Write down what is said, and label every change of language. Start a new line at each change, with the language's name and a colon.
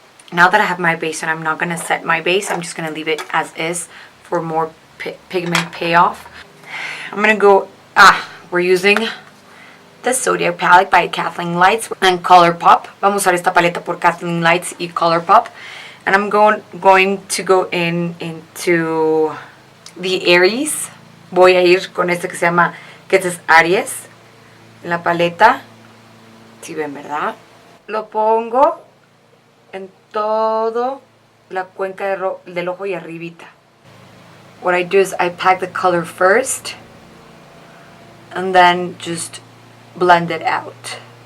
English: Now that I have my base, and I'm not going to set my base, I'm just going to leave it as is for more pigment payoff. I'm going to go, we're using the Zodiac Palette by Kathleen Lights and Colourpop.
Spanish: Vamos a usar esta paleta por Kathleen Lights y Colourpop.
English: And I'm going to go into the Aries.
Spanish: Voy a ir con este que se llama, que este es Aries, en la paleta. Si ven, ¿verdad? Lo pongo en todo la cuenca del ojo y arribita.
English: What I do is I pack the color first and then just blend it out.